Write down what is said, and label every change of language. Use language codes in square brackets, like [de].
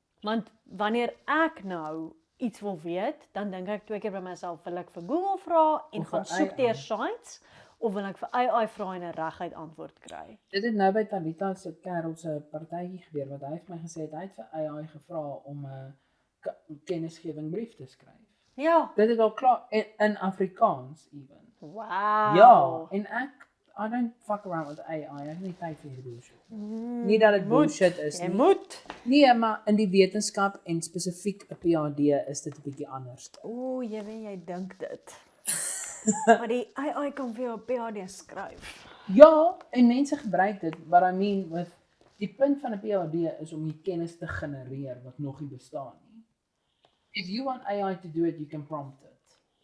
[af] Want wanneer ek nou iets wil weet, dan dink ek 2 keer by myself, wil ek vir Google vra en Of gaan vir soek deur AI. sites of wil ek vir AI vra en 'n reguit antwoord kry? Dit het nou by Talita se kerel se partytjie gebeur wat hy het my gesê hy het vir AI gevra om 'n kennisgewing brief te skryf. Ja. Dit het al klaar in Afrikaans even. Wow. Ja, en [en] I don't fuck around with AI. [af] Ek het nie tyd vir hierdie bullshit. Nie dat dit bullshit is nie. Jy moet. Nee, maar in die wetenskap en spesifiek 'n PhD is dit 'n bietjie anders. O, jy dink dit. Maar die AI kan vir jou 'n PhD skryf. Ja, en mense gebruik dit, [en] but I mean with [af] die punt van 'n PhD is om die kennis te genereer wat nog nie bestaan nie. [en] If you want AI to do it, you can prompt it.